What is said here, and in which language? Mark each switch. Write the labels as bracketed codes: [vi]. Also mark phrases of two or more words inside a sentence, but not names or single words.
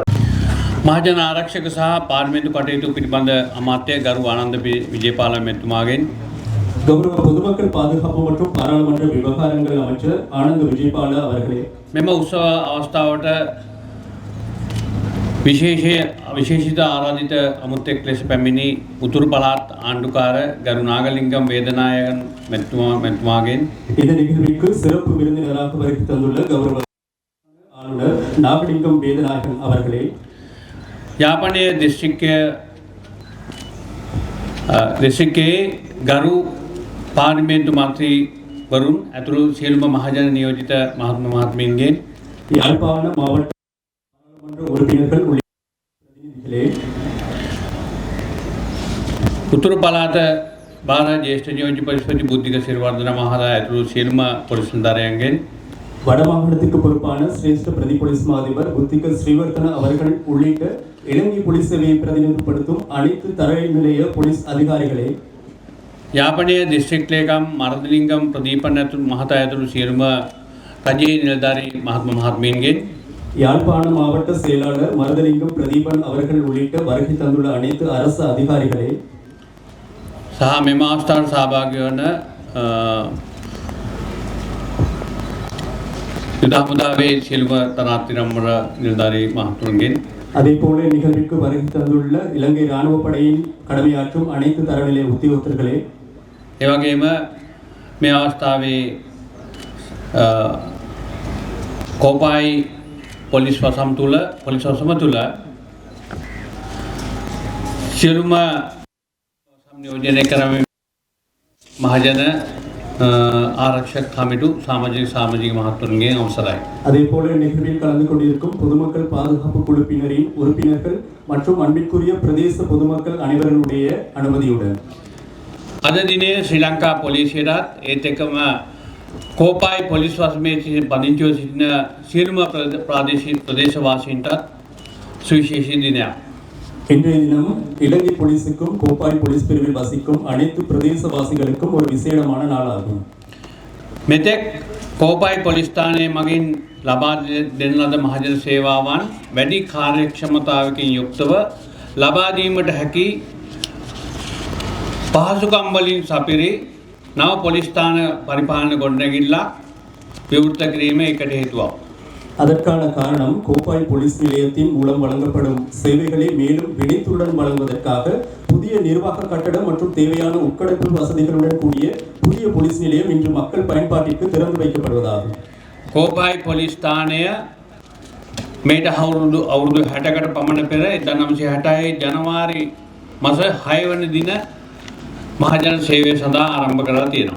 [si] මහජන ආරක්ෂක සහ පාර්ලිමේන්තු කටයුතු පිළිබඳ අමාත්‍ය ගරු ආනන්ද විජේපාල මැතිතුමාගෙන් [ta] கௌரவ பொதுமக்கள் பாதுகாப்பு மற்றும் பாராளுமன்ற விவகாரங்கள் அமைச்சர் ஆனந்த் விஜயபால அவர்களே [si] මෙම උත්සව අවස්ථාවට විශේෂිත ආරාධිත අමුත්‍යෙක් ලෙස පැමිණි උතුරු පළාත් ආණ්ඩුකාර ගරු නාගලිංගම් වේදනායකන් මැතිතුමාගෙන් [ta] இந்த நிகழ்விற்கு சிறப்பு விருந்தினராக வருகை தந்துள்ள கௌரவ ஆளுநர் நாகலிங்கம் வேதநாயகன் அவர்களே [si] යාපනයේ දිස්ත්‍රික්කයේ ගරු පාර්ලිමේන්තු මන්ත්‍රීවරුන් ඇතුළු සියලුම මහජන නියෝජිත මහත්මීන්ගෙන් [ta] யாழ்ப்பாண மாவட்ட பாராளுமன்ற உறுப்பினர்கள் உள்ளிட்ட பிரதிநிதிகளே [si] උතුරු පළාත භාර ජ්‍යෙෂ්ඨ නියෝජ්‍ය පරිෂදි බුද්ධික සිරිවර්ධන මහතා ඇතුළු සියලුම පොලිස් නිලධාරියන්ගෙන් [ta] வடமாகாணத்துக்கு பொறுப்பான சிரேஷ்ட பிரதி போலீஸ் மா அதிபர் புத்திக ஸ்ரீவர்தன அவர்கள் உள்ளிட்ட இலங்கை போலீஸ் சேவையை பிரதிநிதிப்படுத்தும் அனைத்து தரநிலைய போலீஸ் அதிகாரிகளே [si] යාපනයේ දිස්ත්‍රික් ලේකම් මරදලිංගම් ප්‍රදීපන් ඇතුළු මහතා ඇතුළු සියලුම රජයේ නිලධාරී මහත්මීන්ගෙන් [ta] யாழ்ப்பாண மாவட்ட செயலாளர் மருதலிங்கம் பிரதீபன் அவர்கள் உள்ளிட்ட வருகை தந்துள்ள அனைத்து அரசு அதிகாரிகளே [si] සහ මෙම අවස්ථාවට සහභාගී වන යුද හමුදාවේ සියලුම තරාතිරම්වර නිලධාරී මහතුන්ගෙන් [ta] அதே போல நிகழ்விற்கு வருகை தந்துள்ள இலங்கை ராணுவ படையின் கடமையாற்றும் அனைத்து தரநிலை உத்தியோகத்தர்களே [si] ඒ වගේම මේ අවස්ථාවේ කෝපායි පොලිස් වසම් තුල පොලිස් වසම තුල සියලුම සංයෝජනය කරමින් මහජන ආරක්ෂක කමිටු සාමාජික මහත්තුරුන්ගේ අවසරය [ta] அதே போல நிகழ்வில் கலந்து கொண்டிருக்கும் பொதுமக்கள் பாதுகாப்பு குழுப்பினரின் உறுப்பினர்கள் மற்றும் அன்பிற்குரிய பிரதேச பொதுமக்கள் அனைவருடைய අනුමැතිயுடன் [si] අද දිනේ ශ්‍රී ලංකා පොලිසියටත් ඒත් එක්කම කෝපායි පොලිස් වසමේ පදිංචිව සිටින සියලුම ප්‍රදේශවාසීන්ටත් සුවිශේෂී දිනයක්. [ta] இன்றைய தினம் இலங்கை போலீஸுக்கும் கோப்பாய் போலீஸ் பிரிவில் வசிக்கும் அனைத்து பிரதேசவாசிகளுக்கும் ஒரு விசேடமான நாளாகும். [si] මෙතෙක් කෝපායි පොලිස් ස්ථානයේ මගින් ලබා දෙන ලද මහජන සේවාවන් වැඩි කාර්යක්ෂමතාවකින් යුක්තව ලබා දීමට හැකි පහසුකම් වලින් සපිරි නව පොලිස් ස්ථාන පරිපාලන ගොඩනැගිල්ලක් විවෘත කිරීම එකට හේතුවක්. [ta] அதற்கான காரணம் கோப்பாய் போலீஸ் நிலையத்தின் மூலம் வழங்கப்படும் சேவைகளை மேலும் வினைத்துடன் வழங்குவதற்காக புதிய நிர்வாக கட்டடம் மற்றும் தேவையான உட்கடப்பு வசதிகளுடன் கூடிய புதிய போலீஸ் நிலையம் இன்று மக்கள் பயன்பாட்டிற்கு திறந்து வைக்கப்படுவதாகும். [si] කෝපායි පොලිස් ස්ථානය මේට අවුරුදු 60කට පමණ පෙර 1960 ජනවාරි මාස 6 වෙනි දින මහජන සේවය සඳහා ආරම්භ කරලා තියෙනවා.